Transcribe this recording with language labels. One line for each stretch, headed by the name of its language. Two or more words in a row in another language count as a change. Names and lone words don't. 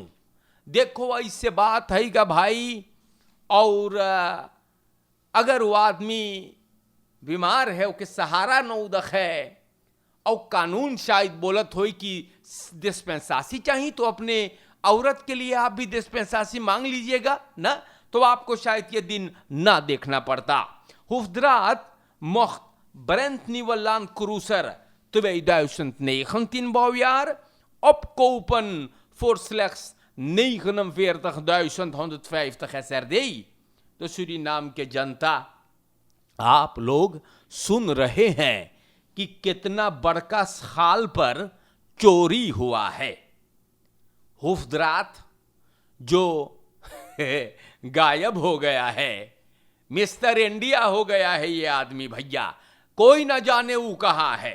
Caribbean Hindustani: देखो ऐसे बात है का भाई, और अगर वो आदमी बीमार है, उसके सहारा न उदक है, और कानून शायद बोलत हो कि डिस्पेंसासी चाहिए, तो अपने औरत के लिए आप भी डिस्पेंसासी मांग लीजिएगा ना, तो आपको शायद ये दिन ना देखना पड़ता।
Dutch: Hoefdraad mocht Brent nieuwe Land Cruiser 2019 bouwjaar opkopen voor slechts 49.150 SRD।
Caribbean Hindustani: तो सूरीनाम के जनता, आप लोग सुन रहे हैं कि कितना बड़का स्खाल पर चोरी हुआ है। हुफ्दरात जो गायब हो गया है, मिस्टर इंडिया हो गया है ये आदमी भैया, कोई ना जाने वो कहाँ है।